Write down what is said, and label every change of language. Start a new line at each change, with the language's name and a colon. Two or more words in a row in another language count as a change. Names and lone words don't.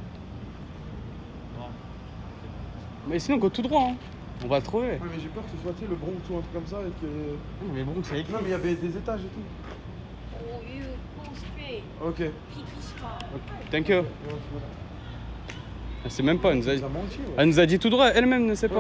French: Mais sinon, go tout droit. Hein. On va le trouver. Ouais, mais j'ai peur que ce soit tu sais, le Bronx ou un truc comme ça et que. Mais bon, c'est écrit. Non, mais il y avait des étages et tout. 오, 유, 코스페, Ok. PC방.
English: Thank you.
French: Elle sait même pas, elle nous a Il dit. a menti, ouais. Elle nous a dit tout droit, elle-même ne sait pas.